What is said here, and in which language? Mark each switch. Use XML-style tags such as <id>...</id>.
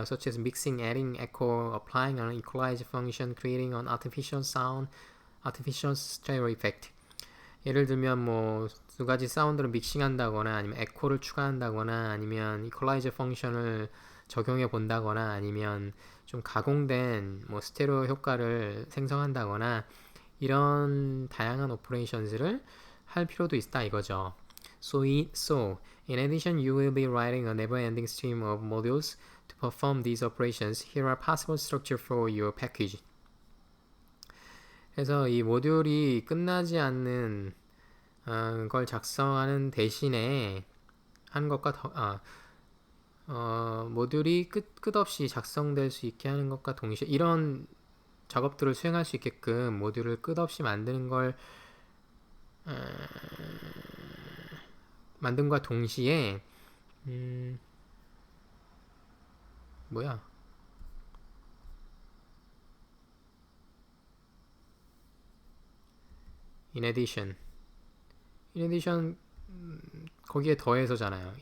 <en>Such as mixing, adding, echo, applying an equalizer function, creating an artificial stereo effect.</en> <ko>예를 들면 두 가지 사운드를 믹싱한다거나 아니면 에코를 추가한다거나 아니면 이퀄라이저 펑션을 적용해 본다거나 아니면 좀 가공된 스테레오 효과를 생성한다거나 이런 다양한 오퍼레이션들을 할 필요도 있다 이거죠.</ko> <en>So in addition, you will be writing a never-ending stream of modules to perform these operations. Here are possible structure for your package.</en> <ko>그래서 이 모듈이 끝나지 않는 걸 작성하는 대신에 하는 것과 모듈이 끝없이 작성될 수 있게 하는 것과 동시에 이런 작업들을 수행할 수 있게끔 모듈을 끝없이 만든과 동시에</ko> <en>in addition</en> <ko>거기에 더해서잖아요.</ko>